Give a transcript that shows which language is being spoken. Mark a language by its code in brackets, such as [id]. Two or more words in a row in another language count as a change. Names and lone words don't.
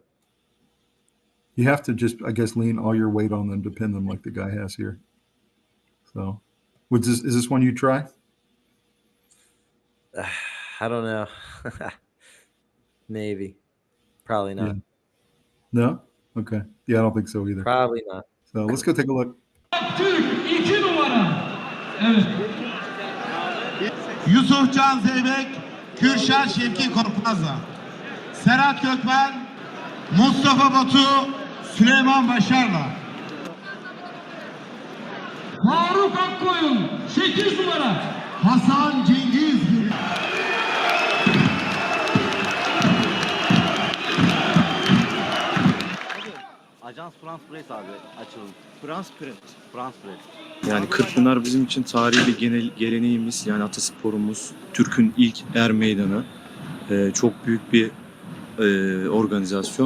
[en] You have to just, I guess, lean all your weight on them to pin them like the guy has here. So, is this one you try? I don't know. Maybe. Probably Yeah. not. No? Okay. Yeah, I don't think so either. Probably not. So let's go take a look. [tr] Türk 2 numara. Evet. Yusuf Can Zeybek, Kürşat Şevki Korkmaz'la. Serhat Gökmen, Mustafa Batu, Süleyman Başar'la. Faruk Akkoyun 8 numara. Hasan Cengiz. Ajans Frans Press abi açılım. Frans Press. Frans Press. Yani Kırkpınar bizim için tarihi bir geleneğimiz, yani atasporumuz, Türk'ün ilk meydanı. Çok büyük bir organizasyon.